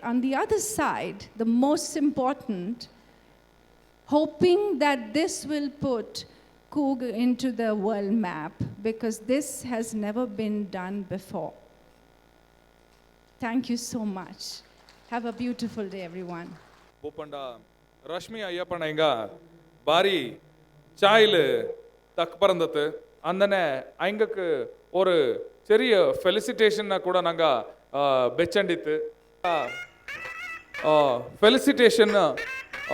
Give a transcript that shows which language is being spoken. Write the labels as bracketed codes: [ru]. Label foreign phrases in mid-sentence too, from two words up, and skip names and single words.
[en] On the other side, the most important, hoping that this will put Coorg into the world map, because this has never been done before. Thank you so much. Have a beautiful day, everyone. [kfa] Bupanda Rashmi Aiyappa inga bari child takparandatu andane aingakku oru seriya felicitation na kuda nanga bechandittu felicitation Dr.